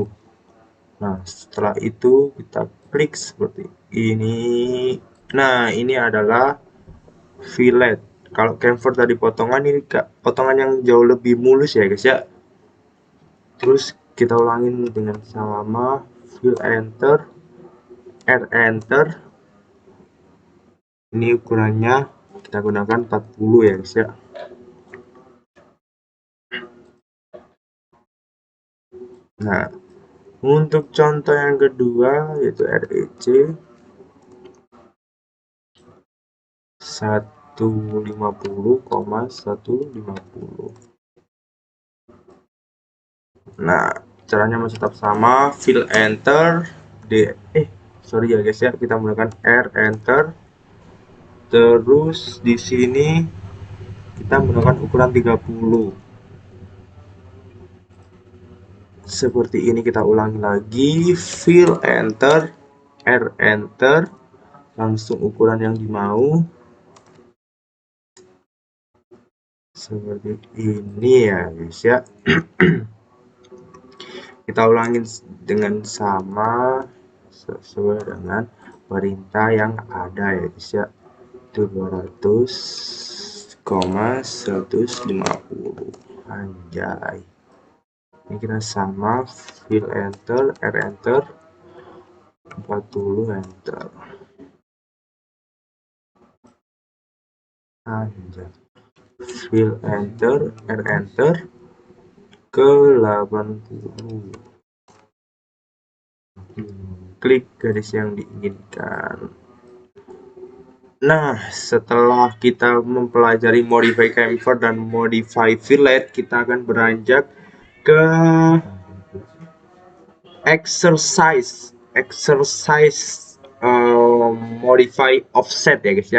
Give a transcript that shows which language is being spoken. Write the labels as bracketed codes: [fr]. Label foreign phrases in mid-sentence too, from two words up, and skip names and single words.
[id] Nah, setelah itu kita klik seperti ini. Nah, ini adalah fillet. Kalau chamfer tadi potongan, ini potongan yang jauh lebih mulus ya guys ya. Terus kita ulangin dengan sama, [en] fill enter, R enter. [id] Ini ukurannya kita gunakan 40 ya guys ya. Nah, untuk contoh yang kedua, yaitu REC 150,150. Nah, caranya masih tetap sama, [en] fill enter, [id] sorry ya guys ya, kita menggunakan R enter. Terus di sini kita menggunakan ukuran 30. Seperti ini, kita ulangi lagi, [en] fill enter, R enter, [id] langsung ukuran yang dimau. Seperti ini ya guys ya. Kita ulangin dengan sama sesuai dengan perintah yang ada ya guys ya. 200,150. Anjay. Ini kita sama, [en] fill enter, R enter, 40 enter. [id] Anjay. [en] Fill enter, R enter, [id] ke 80. Klik garis yang diinginkan. Nah, setelah kita mempelajari [en] modify chamfer [id] dan [en] modify fillet, [id] kita akan beranjak ke [en] exercise modify offset [id] ya guys ya.